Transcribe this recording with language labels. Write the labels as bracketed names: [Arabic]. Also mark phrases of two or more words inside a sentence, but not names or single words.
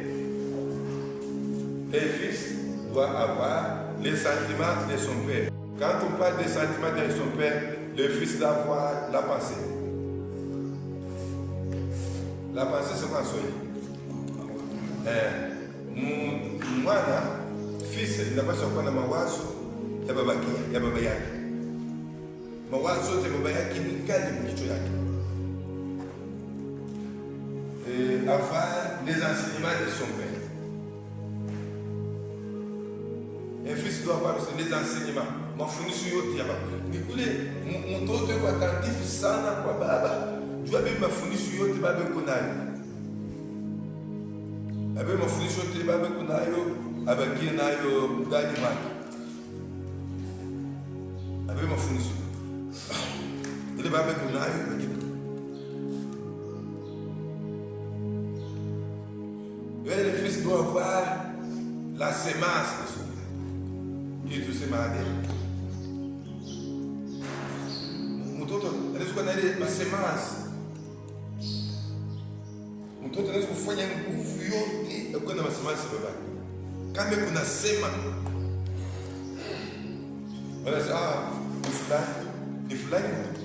[French] Les fils doivent avoir les sentiments de son père. Quand on parle des sentiments de son père, le fils doit avoir la pensée. La pensée, c'est quoi, soyez? Moi, fils, il n'a pas choisi ma wazo, il y a [Swahili] baba yake. Mawazo yote baba yake ni kali mkichwa yake. [French] Avoir les enseignements de son père. Un fils doit avoir les enseignements. [Swahili] Mafundisho yote ya baba. Nikule mtoto yuko attentif sana kwa baba. Jua bibi mafundisho yote baba kunayo. Abe mafundisho yote baba kunayo, abakie nayo ndani mwake. Abe mafundisho. Ile baba kunayo abakie. [French] Le fils doit avoir la sémence de son père. Qui est tout sémence. [Swahili] Mtoto anaweza kuwa na ile semence. Mtoto anaweza kufanya nguvu yote ya kuwa na semence baba. Kama kuna sema. Wanasema ni fulani mtoto.